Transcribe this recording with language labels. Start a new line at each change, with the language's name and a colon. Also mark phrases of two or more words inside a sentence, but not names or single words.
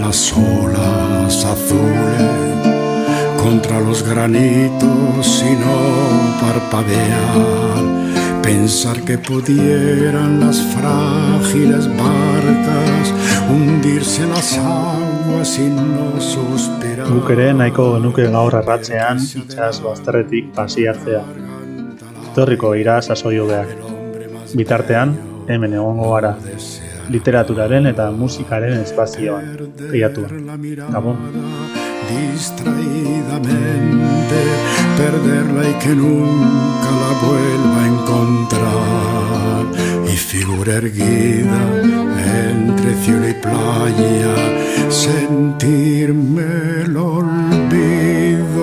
Spanish: las olas azules contra los granitos y no parpadear. Pensar que pudieran las frágiles barcas hundirse en las aguas y no suspirar.
Basque: Guk ere nahiko genuke gaur arratsean itsas bazterretik pasiatzea. Etorriko dira sasoi hobeak. Bitartean, hemen egongo gara. Literaturaren eta musikaren espazioan, kriatua. Gabon.
Spanish: Distraídamente, perderla y que nunca la vuelva a encontrar. Y figura erguida entre cielo y playa, sentirme el olvido.